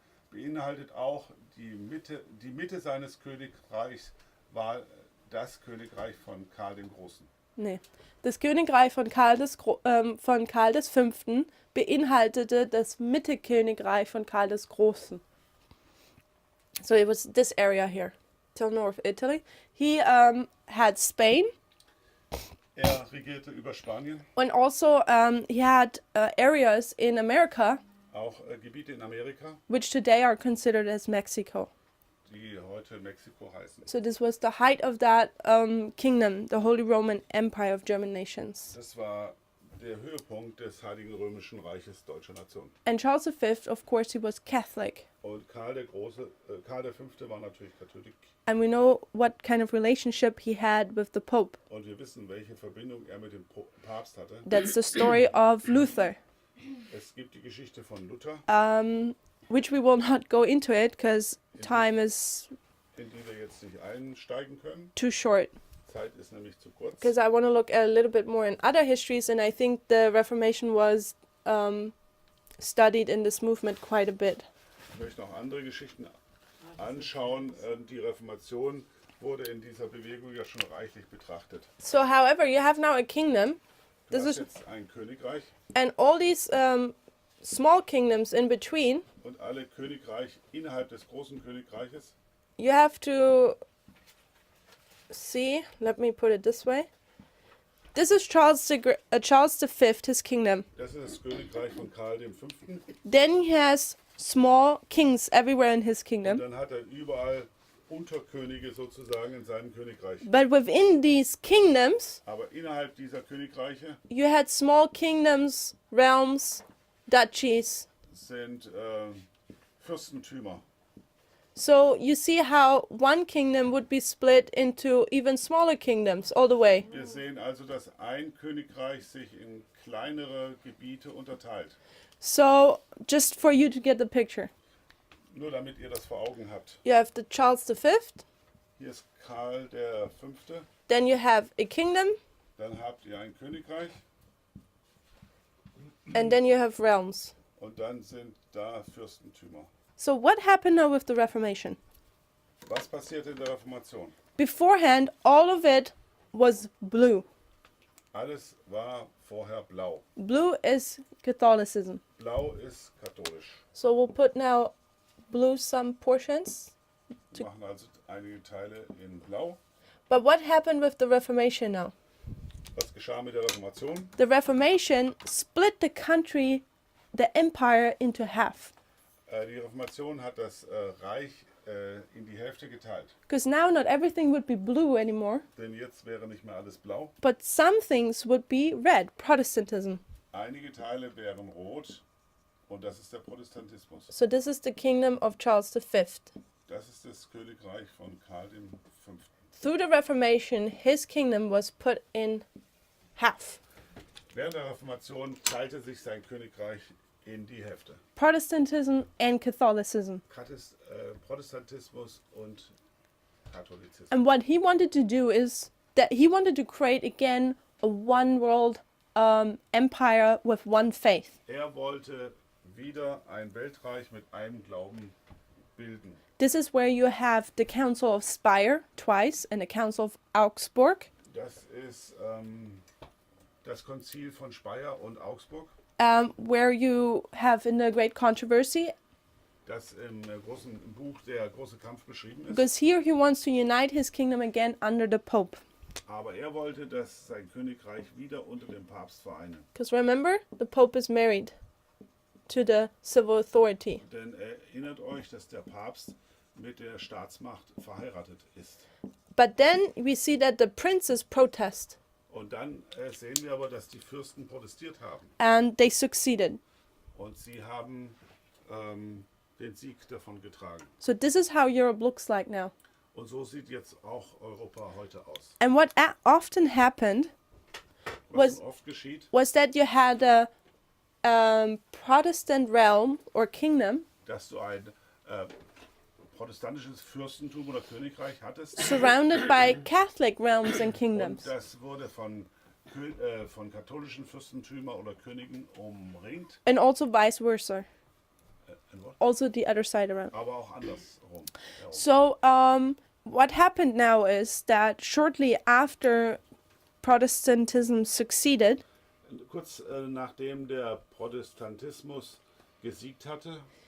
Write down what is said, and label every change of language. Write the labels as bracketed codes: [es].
[de] beinhaltet auch die Mitte seines Königreichs war das Königreich von Karl dem Großen. Nee. Das Königreich von Karl V. beinhaltete das Mittekönigreich von Karl des Großen. [en] So it was this area here, till North Italy. He had Spain, [de] Regierte über Spanien, [en] and also he had areas in America, [de] auch Gebiete in Amerika, [en] which today are considered as Mexico. [de] die heute Mexiko heißen. [en] So this was the height of that kingdom, the Holy Roman Empire of German nations. [de] Das war der Höhepunkt des Heiligen Römischen Reiches deutscher Nation. [en] And Charles V, of course, he was Catholic. [de] Und Karl V. war natürlich Katholik. [en] And we know what kind of relationship he had with the Pope. [de] Und wir wissen, welche Verbindung er mit dem Papst hatte. [en] That's the story of Luther. [de] Es gibt die Geschichte von Luther. [en] which we will not go into it because time is [de] in die wir jetzt nicht einsteigen können. [en] too short. [de] Zeit ist nämlich zu kurz. [en] Because I want to look at a little bit more in other histories, and I think the Reformation was studied in this movement quite a bit. [de] Ich möchte noch andere Geschichten anschauen. Die Reformation wurde in dieser Bewegung ja schon reichlich betrachtet. [en] So, however, you have now a kingdom, [de] Du Das hast ist- jetzt ein Königreich [en] and all these small kingdoms in between. [de] und alle Königreich innerhalb des großen Königreiches. [en] You have to see. Let me put it this way. This is Charles V, his kingdom. [de] Das ist das Königreich von Karl V. [en] Then he has small kings everywhere in his [de] Und [en] kingdom. [de] dann hat er überall Unterkönige sozusagen in seinem Königreich. [en] But within these kingdoms, [de] Aber innerhalb dieser Königreiche [en] you had small kingdoms, realms, duchies. [de] sind Fürstentümer. [en] So you see how one kingdom would be split into even smaller kingdoms all the way. [de] Wir sehen also, dass ein Königreich sich in kleinere Gebiete unterteilt. [en] So just for you to get the picture, [de] Nur damit ihr das vor Augen habt. [en] you have the Charles V, [de] Hier ist Karl V. [en] then you have a kingdom, [de] Dann habt ihr ein Königreich [en] and then you have realms. [de] und dann sind da Fürstentümer. [en] So what happened now with the Reformation? [de] Was passiert in der Reformation? [en] Beforehand, all of it was blue. [de] Alles war vorher blau. [en] Blue is Catholicism. [de] Blau ist katholisch. [en] So we'll put now blue some portions. [de] Wir machen also einige Teile in blau. [en] But what happened with the Reformation now? [de] Was geschah mit der Reformation? [en] The Reformation split the country, the empire, into half. [de] Die Reformation hat das Reich in die Hälfte geteilt. [en] Because now not everything would be blue anymore, [de] Denn jetzt wäre nicht mehr alles blau. [en] but some things would be red, Protestantism. [de] Einige Teile wären rot und das ist der Protestantismus. [en] So this is the kingdom of Charles V. [de] Das ist das Königreich von Karl V. [en] Through the Reformation, his kingdom was put in half. [de] Während der Reformation teilte sich sein Königreich in die Hälfte. [en] Protestantism and Catholicism. [de] Protestantismus und Katholizismus. [en] And what he wanted to do is that he wanted to create again a one world empire with one faith. [de] Er wollte wieder ein Weltreich mit einem Glauben bilden. [en] This is where you have the Council of Speyer twice and the Council of Augsburg, [de] Das ist das Konzil von Speyer und Augsburg, [en] where you have in the Great Controversy, [de] das im großen Buch der große Kampf beschrieben ist. [en] because here he wants to unite his kingdom again under the Pope. [de] Aber er wollte, dass sein Königreich wieder unter dem Papst vereine. [en] Because remember, the Pope is married to the civil authority. [de] Denn erinnert euch, dass der Papst mit der Staatsmacht verheiratet ist. [en] But then we see that the princes protest, [de] Und dann sehen wir aber, dass die Fürsten protestiert haben. [en] and they succeeded. [de] Und sie haben den Sieg davon getragen. [en] So this is how Europe looks like now. [de] Und so sieht jetzt auch Europa heute aus. [en] And what often happened [de] Was Was- schon oft geschieht, [en] was that you had a Protestant realm or kingdom [de] dass du ein protestantisches Fürstentum oder Königreich hattest. [en] surrounded by Catholic realms and [de] Und [en] kingdoms. [de] das wurde von katholischen Fürstentümern oder Königen umringt. [en] And also vice versa. [de] Ein Wort? [en] Also the other side around. [de] Aber auch andersrum. Herum. [en] So what happened now is that shortly after Protestantism succeeded, [de] Kurz nachdem der Protestantismus gesiegt hatte,